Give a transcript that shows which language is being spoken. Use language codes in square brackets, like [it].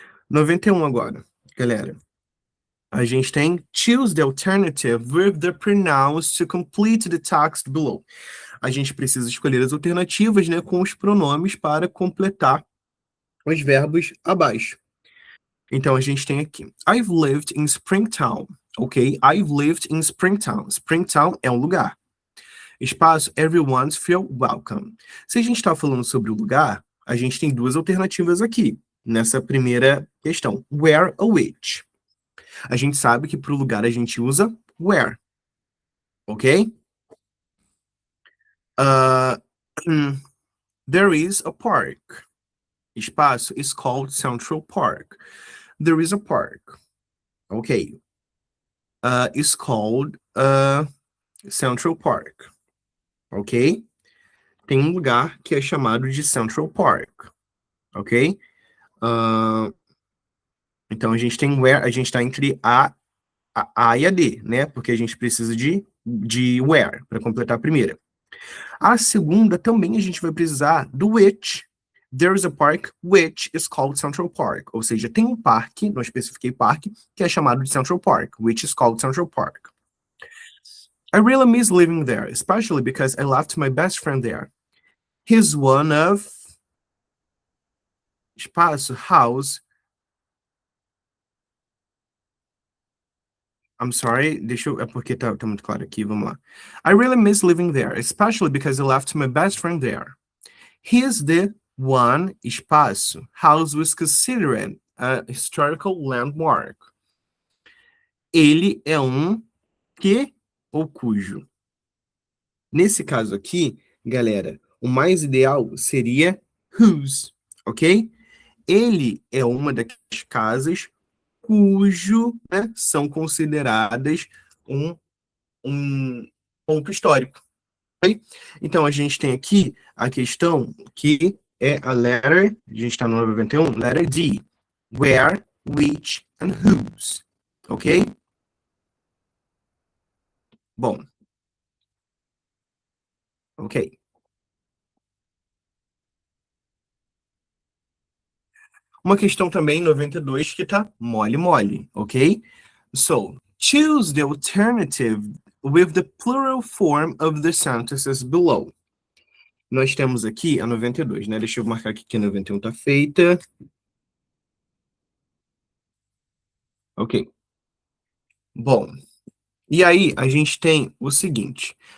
[pt] 91 agora, galera. A gente tem [en] choose the alternative with the pronouns to complete the text below. [pt] A gente precisa escolher as alternativas, né, com os pronomes para completar os verbos abaixo. Então, a gente tem aqui, [en] I've lived in Springtown, [pt] ok? [en] I've lived in Springtown. [pt] Springtown é um lugar. Espaço, [en] everyone's feel welcome. [pt] Se a gente está falando sobre o lugar, a gente tem duas alternativas aqui, nessa primeira questão. Where ou which? A gente sabe que para o lugar a gente usa where, ok? [en] There is a park. [pt] Espaço [en] is called Central Park. There is a park. Ok. It's called Central Park. Ok? [pt] Tem um lugar que é chamado de Central Park. Ok? Então a gente tem where, a gente está entre a e a D, né? Porque a gente precisa de where para completar a primeira. A segunda também a gente vai precisar do which. [en] There is a park which is called Central Park. [pt] Ou seja, tem um parque, não especifiquei parque, que é chamado de Central Park, [en] which is called Central Park. I really miss living there, especially because I left my best friend there. He's one of [pt] espaço, [en] house. I'm sorry, [pt] é porque tá muito claro aqui, vamos lá. [en] I really miss living there, especially because I left my best friend there. He's the one, [pt] espaço, [en] house was considered a historical landmark. [pt] Ele é um que ou cujo. Nesse caso aqui, galera, o mais ideal seria whose, ok? Ele é uma das casas cujo, né, são consideradas um ponto histórico. Okay? Então, a gente tem aqui a questão que é a letter, a gente está no 91, letter D. Where, which, and whose. Ok? Bom, Ok. Uma questão também, 92, que tá mole, ok? [en] So, choose the alternative with the plural form of the sentences below. [pt] Nós temos aqui a 92, né? Deixa eu marcar aqui que a 91 tá feita. Ok. Bom, e aí a gente tem o seguinte.